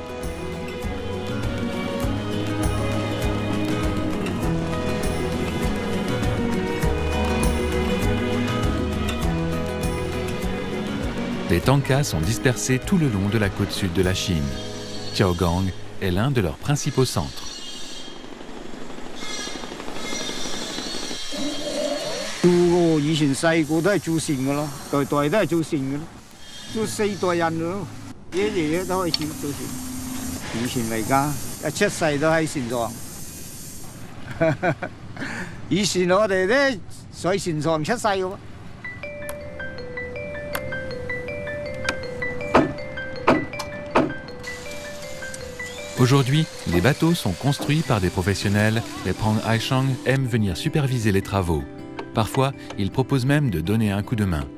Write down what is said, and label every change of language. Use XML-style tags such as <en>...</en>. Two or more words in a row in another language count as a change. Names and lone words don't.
<fr>Les tankas sont dispersés tout le long de la côte sud de la Chine. Chaogang est l'un de leurs principaux centres.</fr> <yue>住以前細個都係做船噶咯，代代都係做船噶咯，做4代人咯，爺爺都開始做船。以前嚟㗎，一出世都喺船上。以前我哋咧喺船上出世嘅喎。</yue> <fr>Aujourd'hui, les bateaux sont construits par des professionnels. Les Prang Aishang aiment venir superviser les travaux. Parfois, il propose même de donner un coup de main.</fr>